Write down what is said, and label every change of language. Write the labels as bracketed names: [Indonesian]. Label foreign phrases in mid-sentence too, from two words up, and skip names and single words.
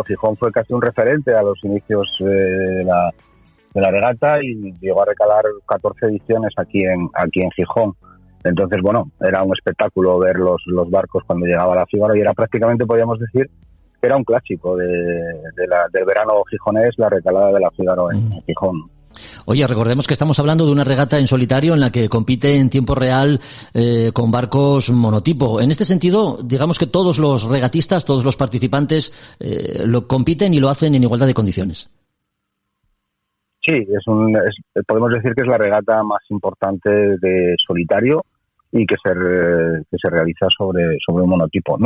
[Spanish] Gijón fue casi un referente a los inicios de la regata y llegó a recalar 14 ediciones aquí en Gijón. Entonces, bueno, era un espectáculo ver los barcos cuando llegaba la Figaro y era prácticamente, podríamos decir, que era un clásico del verano gijonés, la recalada de la Figaro en Gijón. Oye, recordemos que estamos hablando de una regata en solitario en la que compite en tiempo real con barcos monotipo. En este sentido, digamos que todos los regatistas, todos los participantes lo compiten y lo hacen en igualdad de condiciones. Sí, podemos decir que es la regata más importante de solitario y que se realiza sobre un monotipo.